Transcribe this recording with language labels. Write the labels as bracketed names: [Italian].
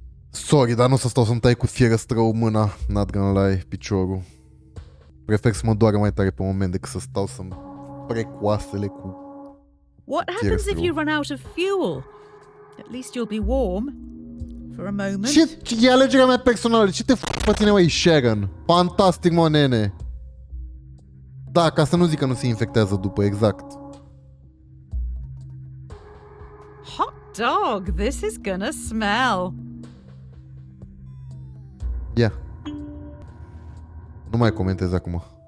[Romanian] Sorry, dar nu o să stau să-mi tai cu fierăstrău mâna, [English] not gonna lie, [Romanian] piciorul. Prefer să mă doară mai tare pe moment decât să stau să-mi prec oasele cu... [English] What happens if you run out of fuel? At least you'll be warm. For a moment. [Romanian] Ce e alegerea mea personală? Ce te pe tine, măi, Sharon? Fantastic, mă, nene. Da, ca să nu zic că nu se infectează după, exact. [English] Hot dog, this is gonna smell. [Romanian] Ia. Nu mai comentez acum.